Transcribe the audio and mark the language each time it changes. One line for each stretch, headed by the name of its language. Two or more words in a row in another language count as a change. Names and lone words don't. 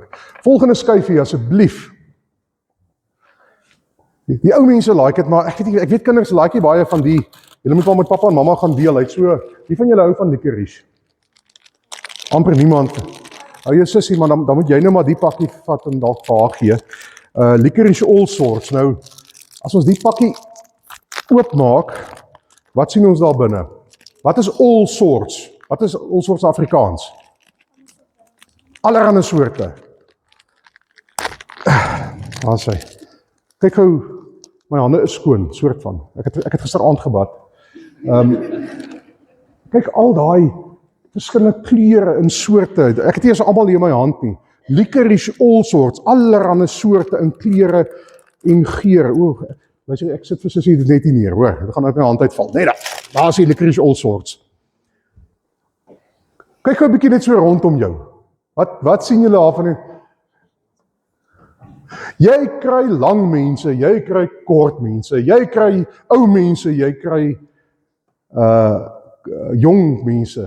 Afrikaans: Volgende skyfie asseblief. Die ou mense like dit, maar ek weet kinders like nie baie van die. Julle moet wel met pappa en mamma gaan deel. Hy het so, wie van julle hou van licorice? Amper niemand. Hou jou sussie, maar dan moet jy nou maar die pakkie vat en dalk vir haar gee. Licorice all sorts. Nou, as ons die pakkie oopmaak, wat sien ons daar binne? Wat is
English: all sorts?
Afrikaans: Wat is
English: all sorts
Afrikaans: Afrikaans? Allerhande soorte. Waar is hy? Kyk hoe, my hande is skoon, soort van. Ek het gisteraand gebad. Kyk al daai verskillende kleure en soorte. Ek het nie eens almal hier in my hand nie. Licorice all sorts, allerhande soorte in kleure en geure. Ek sit vir sussie dit net nie neer, hoor. Dit gaan uit my hand uitval. Nee, daar is die licorice all sorts. Kyk gou 'n bietjie net so rondom jou. Wat sien julle daarvan? Jy kry lang mense, jy kry kort mense, jy kry ou mense, jy kry jong mense.